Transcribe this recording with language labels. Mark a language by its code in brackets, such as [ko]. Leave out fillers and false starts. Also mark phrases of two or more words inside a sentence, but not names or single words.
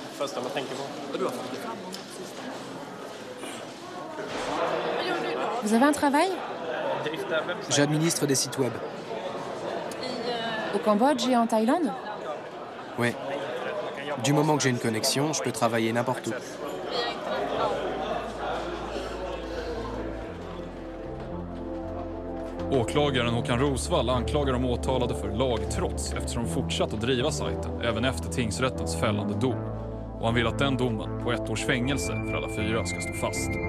[fr] Vous avez un travail? J'administre des sites web. Au Cambodge et en Thaïlande? Oui. Du moment que j'ai une connexion, je peux travailler n'importe où. [sv] Åklagaren Håkan Rosvall anklagar de åtalade för lagtrots eftersom de fortsatt att driva sajten även efter tingsrättens fällande dom. Och han vill att den domen på 1 års fängelse för alla 4 ska stå fast.